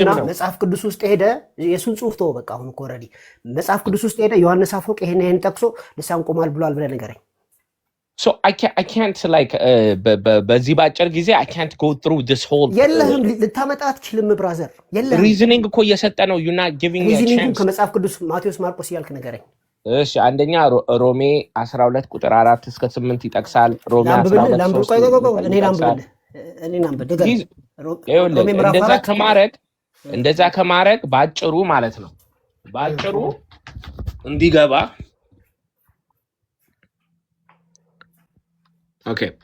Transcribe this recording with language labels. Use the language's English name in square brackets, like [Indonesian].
[Amharic] መጽሐፍ ቅዱስ ውስጥ ሄደ። የሱን ጽሁፍ ተወው በቃ። አሁን እኮ ኦልሬዲ መጽሐፍ ቅዱስ ውስጥ ሄደ። ዮሐንስ አፈወርቅ ይሄን ጠቅሶ ልሳን ቆሟል ብሏል ብለህ ንገረኝ። [English] so I can't like [Amharic] በዚህ ባጭር ጊዜ [English] I can't go through this whole [Amharic] የለህም ልታመጣ አትችልም ብራዘር። የለህም [English] reasoning [Amharic] እኮ እየሰጠ ነው። [English] you're not giving me a chance። [Amharic] ከመጽሐፍ ቅዱስ ማቴዎስ ማርቆስ እያልክ ንገረኝ። እሺ አንደኛ ሮሜ 12 ቁጥር 4 እስከ 8 ይጠቅሳል። ሮሜ 12 እንደዛ ከማረግ ባጭሩ ማለት ነው። ባጭሩ እንዲገባ ኦኬ